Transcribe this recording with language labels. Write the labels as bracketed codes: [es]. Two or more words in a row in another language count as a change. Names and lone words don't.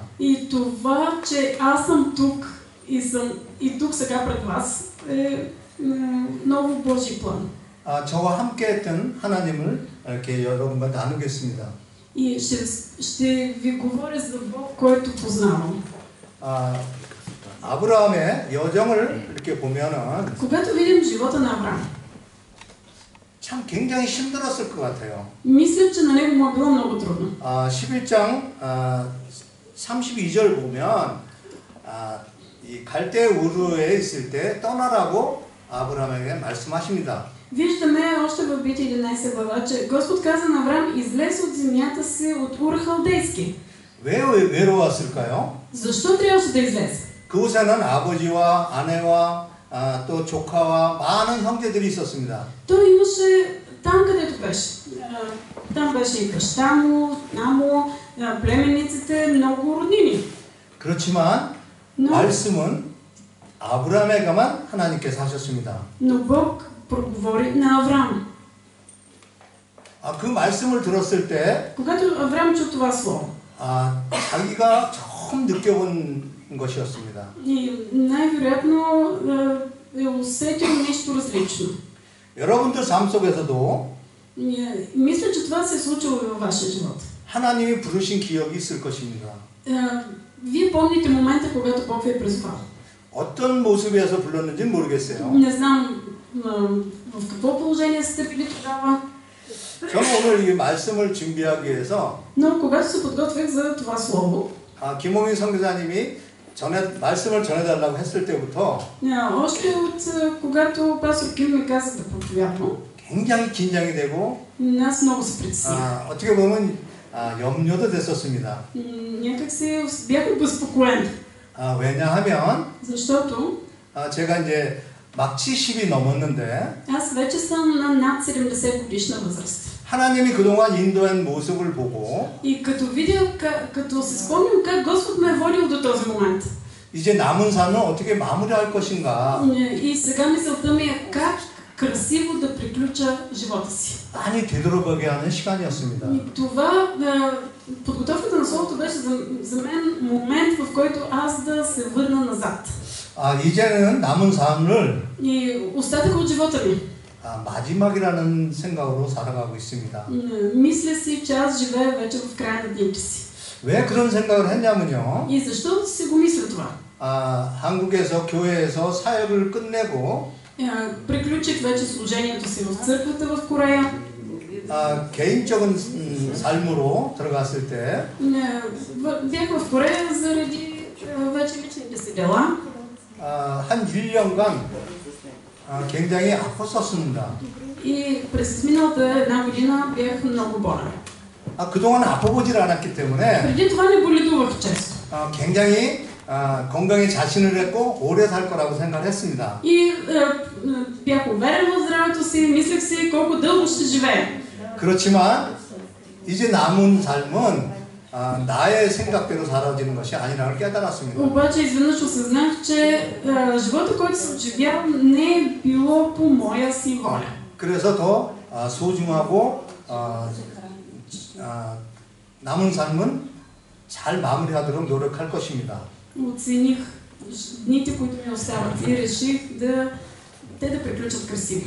[bg] И това, че аз съм тук и тук сега пред вас, е много Божий план. [ko] 저와 함께했던 하나님을 이렇게 여러분과 나누겠습니다. [bg] И ще ви говоря за Бог, който познавам. [ko] 아브라함의 여정을 이렇게 보면은 [bg] Когато видим живота на Авраам, [ko] 참 굉장히 힘들었을 것 같아요. [bg] мисля, че на него му е било много трудно. [ko] 11장 32절 보면 이 갈대 우르에 있을 때 떠나라고 아브라함에게 말씀하십니다. [bg] Виждаме още в Битие 11 глава, че Господ каза на Авраам: излез от земята си от Ур Халдейски. [ko] 왜 외로웠을까요? [bg] Защо трябваше да излезе? [ko] 그곳에는 아버지와 아내와 또 조카와 많은 형제들이 있었습니다. [bg] Той имаше там, където беше. Там беше и баща му, мамо, племенниците, много роднини. [ko] 그렇지만 말씀은 아브라함에게만 하나님께서 하셨습니다. [bg] Но Бог проговори на Авраам. [ko] 그 말씀을 들었을 때 [bg] Когато Авраам чу това слово, [ko] 자기가 처음 느껴본 것이었습니다. [bg] и най-вероятно е усетил нещо различно. [ko] 여러분들 삶 속에서도 [bg] Мисля, че това се е случило и във вашия живот. [ko] 하나님이 부르신 기억이 있을 것입니다. [bg] Вие помните момента, когато Бог ви е призвал. [ko] 어떤 모습에서 불렀는지는 모르겠어요. [bg] Не знам в какво положение сте били тогава. [ko] 저는 오늘 이 말씀을 준비하기 위해서 [bg] Но когато се подготвях за това слово, [ko] 김홍인 선교사님이 말씀을 전해달라고 했을 때부터 [bg] Още от когато пастор Ким ми каза да проповядвам, [ko] 굉장히 긴장이 되고 [bg] аз много се притесних. [ko] 어떻게 보면 염려도 됐었습니다. [bg] Някак се бях обезпокоен, [ko] 왜냐하면 [bg] защото [ko] 제가 이제 막 70이 넘었는데 [bg] аз вече съм на над 70 годишна възраст. [ko] 하나님이 그동안 인도한 모습을 보고 [bg] И като видя, като се спомням как Господ ме е водил до този момент. [ko] 이제 남은 삶을 어떻게 마무리할 것인가 [bg] И сега мисълта ми е как красиво да приключа живота си. [ko] 많이 되돌아보게 하는 시간이었습니다. [bg] И това, подготовката на словото беше за мен момент, в който аз да се върна назад. [ko] 이제는 남은 삶을 [bg] И остатъка от живота ми. [ko] 마지막이라는 생각으로 살아가고 있습니다. [bg] Мисля си, че аз живея вече в края на дните си. [ko] 왜 그런 생각을 했냐면요. [bg] И защо си го мисля това? [ko] 한국에서 교회에서 사역을 끝내고 [bg] Приключих вече служението си в църквата в Корея. [ko] 개인적인 삶으로 들어갔을 때 [bg] бях в Корея заради вече личните си дела. [ko] 한 1년간 굉장히 아팠었습니다. [bg] И през миналата една година бях много болен. [ko] 그동안 아파보질 않았기 때문에 [bg] преди това не боледувах често. [ko] 굉장히 건강에 자신을 했고 오래 살 거라고 생각했습니다. [bg] И бях уверен в здравето си, мислех си колко дълго ще живея. [ko] 그렇지만 이제 남은 삶은 나의 생각대로 살아지는 것이 아니라는 걸 깨달았습니다. [bg] обаче изведнъж осъзнах, че живота, който съм живял, не е било по моя си воля. [ko] 그래서 더 소중하고 남은 삶은 잘 마무리하도록 노력할 것입니다. [bg] Оцених дните, които ми остават и реших те да приключат красиво.